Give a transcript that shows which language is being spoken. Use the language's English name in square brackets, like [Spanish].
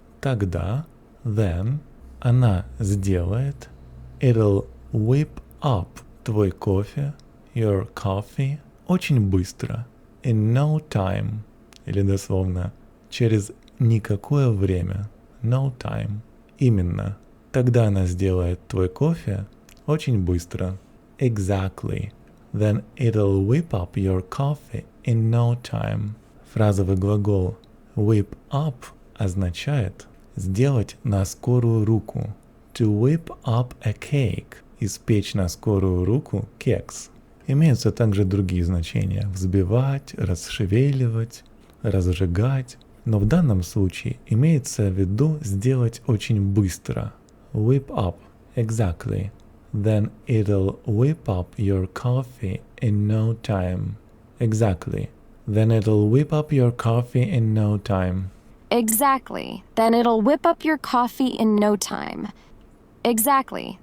[Russian] Тогда, [English] then, [Russian] она сделает, [English] it'll whip up [Russian] твой кофе, [English] your coffee, [Russian] очень быстро, [English] in no time, [Russian] или дословно, через никакое время, [English] no time. [Russian] Именно. Тогда она сделает твой кофе очень быстро. [English] Exactly. Then it'll whip up your coffee in no time. [Russian] Фразовый глагол whip up означает сделать на скорую руку. [English] To whip up a cake. [Russian] Испечь на скорую руку кекс. Имеются также другие значения. Взбивать, расшевеливать, разжигать. Но в данном случае имеется в виду сделать очень быстро. [English] Whip up. Exactly. Then it'll whip up your coffee in no time. Exactly. Then it'll whip up your coffee in no time. Exactly. Then it'll whip up your coffee in no time. Exactly.